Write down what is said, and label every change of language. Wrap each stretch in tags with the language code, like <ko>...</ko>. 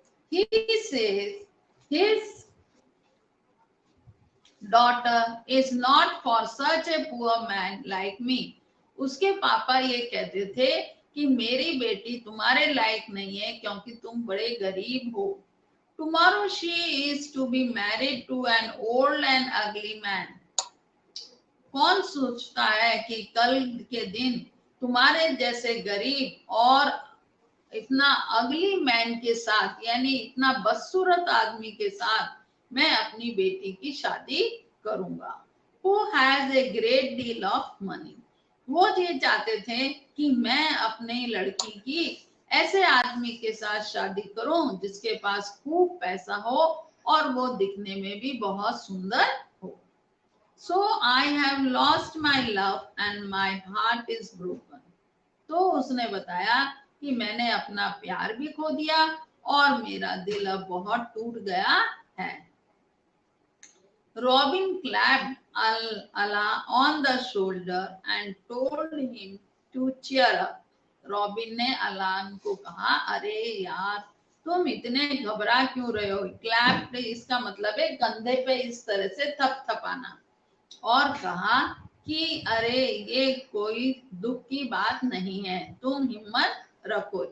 <en>He says his daughter is not for such a poor man like me.</en> <hi>उसके पापा ये कहते थे कि मेरी बेटी तुम्हारे लायक नहीं है क्योंकि तुम बड़े गरीब हो।</hi> <en>Tomorrow she is to be married to an old and ugly man.</en> <hi>कौन सोचता है कि कल के दिन तुम्हारे जैसे गरीब और इतना</hi> <en>ugly man</en> <hi>के साथ, यानी इतना बदसूरत आदमी के साथ मैं अपनी बेटी की शादी करूंगा।</hi> <en>Who has a great deal of money.</en> <hi>वो ये चाहते थे कि मैं अपने लड़की की ऐसे आदमी के साथ शादी करूं जिसके पास खूब पैसा हो और वो दिखने में भी बहुत सुंदर हो।</hi> <en>So I have lost my love and my heart is broken.</en> <hi>तो उसने बताया कि मैंने अपना प्यार भी खो दिया और मेरा दिल अब बहुत टूट गया है।</hi> <en>Robin clapped Allah on the shoulder and told him to cheer up.</en> <hi>Robin ने अलान को कहा, अरे यार तुम इतने घबरा क्यों रहे हो। क्लैप इसका मतलब है कंधे पे इस तरह से थपथपाना, और कहा कि अरे ये कोई दुख की बात नहीं है, तुम हिम्मत रखो।</hi>